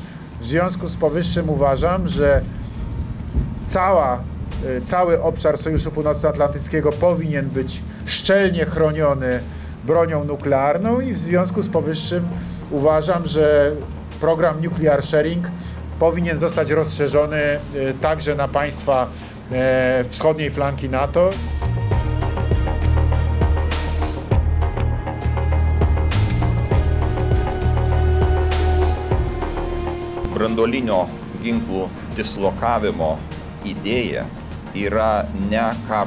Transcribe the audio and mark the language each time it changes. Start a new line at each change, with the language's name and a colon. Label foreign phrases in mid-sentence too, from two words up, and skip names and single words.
Polish: W związku z powyższym uważam, że cały obszar Sojuszu Północnoatlantyckiego powinien być szczelnie chroniony bronią nuklearną i w związku z powyższym uważam, że program Nuclear Sharing powinien zostać rozszerzony także na państwa wschodniej flanki NATO.
Lithuanian: Branduolinio ginklų dislokavimo idėja yra ne karo